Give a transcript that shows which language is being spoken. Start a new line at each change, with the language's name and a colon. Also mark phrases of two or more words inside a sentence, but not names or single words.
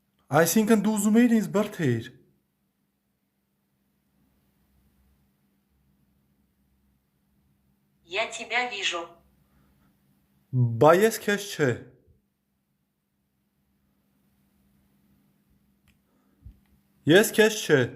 Armenian: Այսինքն դու ուզում էիր ինձ բրդեիր։
Russian: Я тебя вижу.
Armenian: Բա ես քեզ չէ։ Ես քեզ չէ։